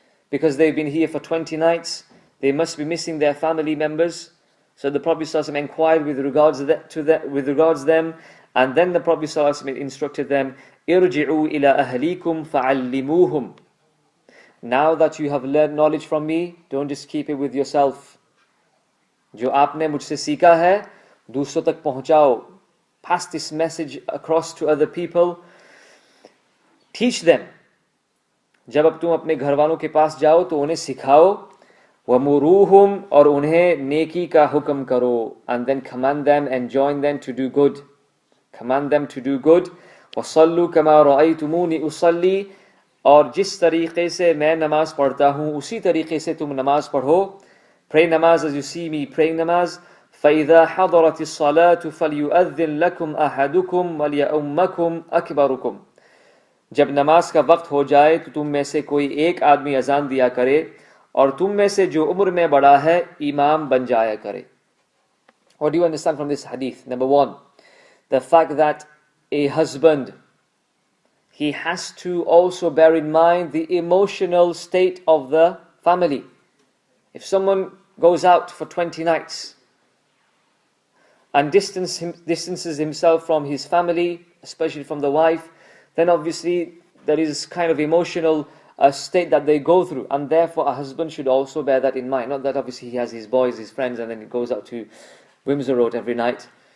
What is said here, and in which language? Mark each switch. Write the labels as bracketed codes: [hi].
[en] Because they've been here for 20 nights, they must be missing their family members. So the Prophet ﷺ inquired with regards them, and then the Prophet ﷺ instructed them, [ar] Irji'u ila ahlikum fa'allimuhum. [en] Now that you have learned knowledge from me, don't just keep it with yourself. [hi] जो आपने मुझसे सीखा है, दूसरों तक पहुंचाओ. [en] Pass this message across to other people. Teach them. [hi] जब अब तुम अपने घर वालों के पास जाओ तो उन्हें सिखाओ. [ar] वमुरूहुम, [hi] और उन्हें नेकी का हुक्म करो. [en] And then command them and join them to do good. Command them to do good. [ar] वसल्लु कमा रअयतुमूनी उसल्ली, [hi] और जिस तरीके से मैं नमाज पढ़ता हूँ उसी तरीके से तुम नमाज पढ़ो. [en] Pray namaz as you see me praying namaz. [ar] فَإِذَا حَضَرَتِ الصَّلَاةُ فَلْيُؤَذِّنْ لَكُمْ أَحَدُكُمْ وَلْيَؤُمَّكُمْ أَكْبَرُكُمْ. [hi] जब नमाज का वक्त हो जाए तो तुम में से कोई एक आदमी अजान दिया करे और तुम में से जो उम्र में बड़ा है इमाम बन जाया करे. [en] What do you understand from this hadith? Number one, the fact that a husband, he has to also bear in mind the emotional state of the family. If someone goes out for 20 nights and distances himself from his family, especially from the wife, then obviously there is kind of emotional state that they go through, and therefore a husband should also bear that in mind. Not that obviously he has his boys, his friends, and then he goes out to Windsor Road every night.